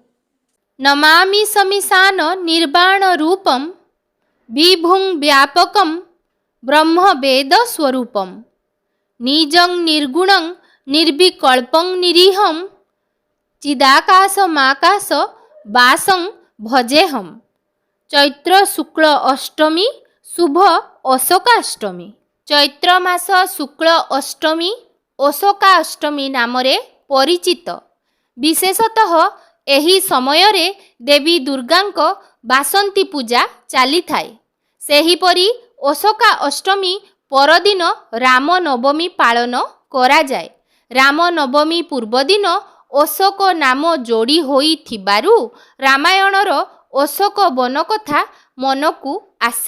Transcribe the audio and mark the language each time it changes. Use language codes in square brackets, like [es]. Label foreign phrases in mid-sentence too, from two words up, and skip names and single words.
[sa] नमामि समीशान निर्वाण रूपम विभुं व्यापकं ब्रह्म वेद स्वरूपम निजं निर्गुणं निर्विकल्पं निरीहं चिदाकाशमाकाश वासं भजेहम। [or] ଚୈତ୍ର ଶୁକ୍ଳ ଅଷ୍ଟମୀ ଶୁଭ ଅଶୋକାଷ୍ଟମୀ। ଚୈତ୍ର ମାସ ଶୁକ୍ଳ ଅଷ୍ଟମୀ ଅଶୋକାଷ୍ଟମୀ ନାମରେ ପରିଚିତ। ବିଶେଷତଃ ଏହି ସମୟରେ ଦେବୀ ଦୁର୍ଗାଙ୍କ ବାସନ୍ତୀ ପୂଜା ଚାଲି ଥାଏ। ସେହିପରି ଅଶୋକା ଅଷ୍ଟମୀ ପରଦିନ ରାମ ନବମୀ ପାଳନ କରାଯାଏ। ରାମ ନବମୀ ପୂର୍ବଦିନ ଅଶୋକ ନାମ ଯୋଡ଼ି ହୋଇ ଥିବାରୁ ରାମାୟଣର ଅଶୋକ ବନ କଥା ମନକୁ ଆସେ।